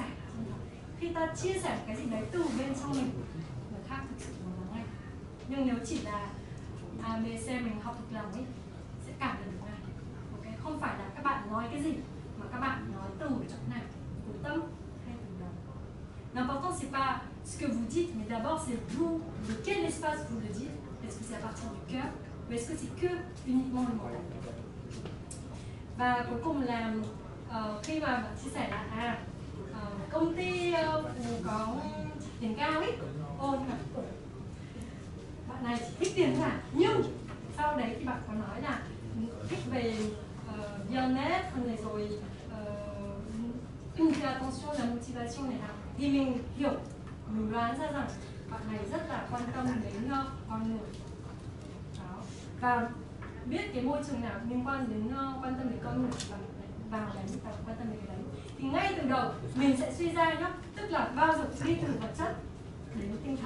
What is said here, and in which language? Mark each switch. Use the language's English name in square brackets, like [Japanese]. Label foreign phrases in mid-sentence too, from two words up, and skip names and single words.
[Vietnamese] Khi ta chia sẻ cái gì đấy từ bên trong mình, người khác thực sự muốn lắng nghe. Nhưng nếu chỉ là ABC mình học thuộc lòng ấy, sẽ cảm nhận được ngay. Okay? Không phải là các bạn nói cái gì mà các bạn nói từ chỗ nào, từ tâm hay từ đầu. [French] L'important c'est pas ce que vous dites, mais d'abord c'est vous, de quel espace vous le dites. Est-ce que c'est à partir du cœur ou est-ce que c'est que uniquement le mental? [Vietnamese] Và cuối cùng là khi mà bạn chia sẻ là công ty có tiền cao ấy, nhưng mà bạn này chỉ thích tiền thôi nhưng sau đấy thì bạn có nói là thích về bien-être này rồi [French] fais attention la motivation [Vietnamese] này nào, thì mình hiểu, mình đoán ra rằng bạn này rất là quan tâm đến con người đó. Và biết cái môi trường nào liên quan đến quan tâm đến con người và vào đấy và quan tâm đến cái đấy thì ngay từ đầu mình sẽ suy ra nhá, tức là bao giờ đi từ vật chất đến tinh thần.